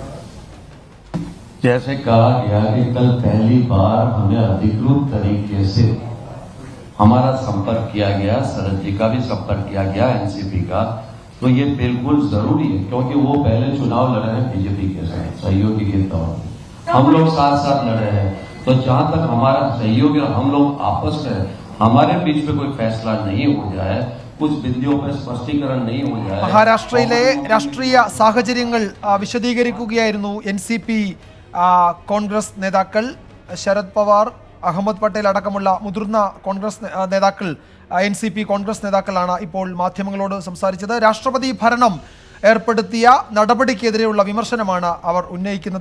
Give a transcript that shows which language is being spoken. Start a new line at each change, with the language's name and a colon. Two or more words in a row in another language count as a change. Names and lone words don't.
Hindi: जैसे कहा गया कि कल पहली बार हमें अधिकृत तरीके से हमारा संपर्क किया गया, शरद जी का भी संपर्क किया गया, एनसीपी का, तो ये बिल्कुल जरूरी है क्योंकि वो पहले चुनाव लड़ रहे हैं बीजेपी के साथ सहयोगी के तौर पर, हम लोग साथ साथ लड़ रहे हैं। तो जहां तक हमारा सहयोगी और हम लोग आपस में हमारे बीच में कोई फैसला नहीं हो जाए, कुछ बिंदुओं पर स्पष्टीकरण नहीं हो जाए।
Malayalam: മഹാരാഷ്ട്രയിലെ രാഷ്ട്രീയ സാഹചര്യങ്ങൾ വിശദീകരിക്കുകയായിരുന്നു NCP കോൺഗ്രസ് നേതാക്കൾ. ശരത് പവാർ, അഹമ്മദ് പട്ടേൽ അടക്കമുള്ള മുതിർന്ന കോൺഗ്രസ് നേതാക്കൾ, NCP കോൺഗ്രസ് നേതാക്കളാണ് ഇപ്പോൾ മാധ്യമങ്ങളോട് സംസാരിച്ചത്. രാഷ്ട്രപതി ഭരണം ഏർപ്പെടുത്തിയ നടപടിക്കെതിരെയുള്ള വിമർശനമാണ് അവർ ഉന്നയിക്കുന്നത്.